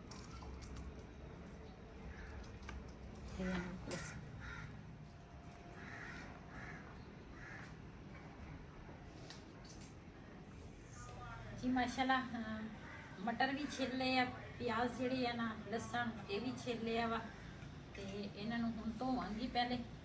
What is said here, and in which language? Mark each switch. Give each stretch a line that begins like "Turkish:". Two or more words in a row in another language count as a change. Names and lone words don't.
Punjabi: ਜੀ ਮਾਸ਼ਾੱਲਾਹ ਮਟਰ ਭੀ ਛਿਲ ਲਏ ਆ, ਪਿਆਜ਼ ਜਿਹੜੇ ਆ ਨਾ, ਲਸਣ ਇਹ ਵੀ ਛਿਲ ਲਿਆ ਵਾ ਤੇ ਇਹਨਾਂ ਨੂੰ ਹੁਣ ਧੋਵਾਂਗੀ ਪਹਿਲੇ।